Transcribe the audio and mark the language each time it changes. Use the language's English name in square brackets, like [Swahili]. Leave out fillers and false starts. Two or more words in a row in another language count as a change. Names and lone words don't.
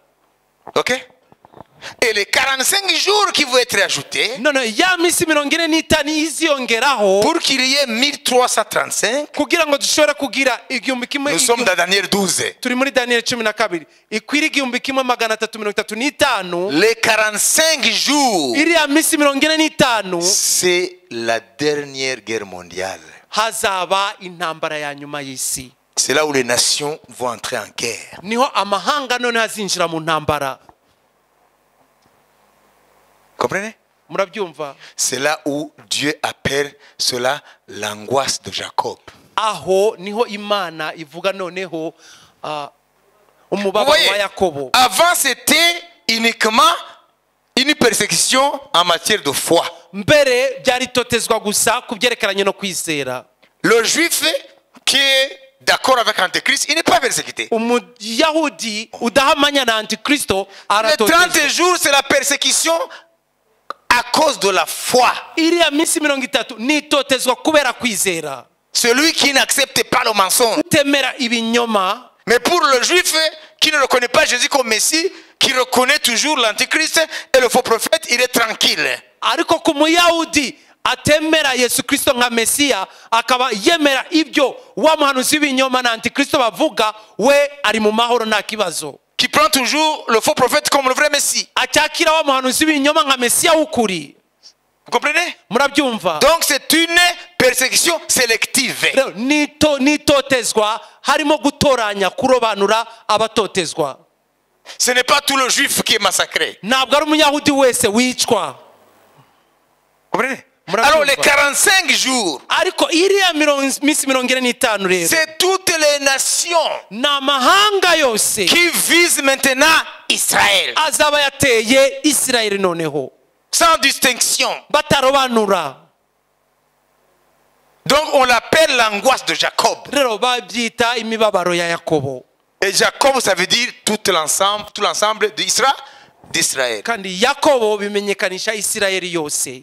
[French] Ok? Et les 45 jours qui vont être ajoutés [Kinyarwanda] noneho ya minsi 45 iziyongeraho [French] pour qu'il y ait 1335. [Kinyarwanda] kugira ngo dushobore kugira igihumbi kimwe. [French] Nous sommes dans Daniel 12. [Kinyarwanda] turi muri Daniel 12 ikwira igihumbi kimwe 335. [French] Les 45 jours, [Kinyarwanda] iriya minsi 45 [French] c'est la dernière guerre mondiale. [Kinyarwanda] hazaba intambara ya nyuma y'isi. [French] C'est là où les nations vont entrer en guerre. [Kinyarwanda] niho amahanga none azinjira mu ntambara. [French] Comprenez? [Kinyarwanda] murabyumva? [French] C'est là où Dieu appelle cela l'angoisse de Jacob. [Kinyarwanda] aho niho Imana ivuga noneho [French] Vous [Kinyarwanda] umubabaro [French] voyez, [Kinyarwanda] wa Yakobo. [French] avant c'était uniquement une persécution en matière de foi. [Kinyarwanda] mbere byaritotezwa gusa ku byerekeranye no kwizera. [French] Le juif qui est d'accord avec Antéchrist, il n'est pas persécuté. [Kinyarwanda] umuyahudi udahamanya na Antikristo [French] Les 30 [Kinyarwanda] aratotezwa. [French] jours, c'est la persécution à cause de la foi. [Kinyarwanda] iriya minsi 30 nitotezwa kubera kwizera. [French] Celui qui n'accepte pas le mensonge. [Kinyarwanda] utemera ibinyoma. [French] Mais pour le juif qui ne reconnaît pas Jésus comme Messie, qui reconnaît toujours l'Antéchrist et le faux prophète, il est tranquille. [Kinyarwanda] ariko ku muyahudi atemera Yesu Kristo nka Mesiya akaba yemera ibyo wa muhanuzi w'ibinyoma na Antikristo bavuga, we ari mu mahoro nta kibazo. [French] Qui prend toujours le faux prophète comme le vrai Messie. [Kinyarwanda] acyakira wa muhanuzi w'ibinyoma nka Mesiya w'ukuri. [French] Vous comprenez? [Kinyarwanda] murabyumva? [French] Donc c'est une persécution sélective. [Kinyarwanda] rero nitotezwa harimo gutoranya kurobanura abatotezwa. [French] Ce n'est pas tout le juif qui est massacré. [Kinyarwanda] ntabwo ari umuyahudi wese wicwa. [French] Vous comprenez? Alors les 45 jours, [Kinyarwanda] ariko iriya minsi 45 rero [French] c'est toutes les nations [Kinyarwanda] ni amahanga yose [French] qui visent maintenant Israël. [Kinyarwanda] azaba yateye Isirayeli noneho [French] Sans distinction. [Kinyarwanda] batarobanura. [French] Donc on l'appelle l'angoisse de Jacob. [Kinyarwanda] rero babyita imibabaro ya Yakobo. [French] Et Jacob, ça veut dire tout l'ensemble d'Israël. [Kinyarwanda] kandi Yakobo bimenyekanisha Isirayeli yose.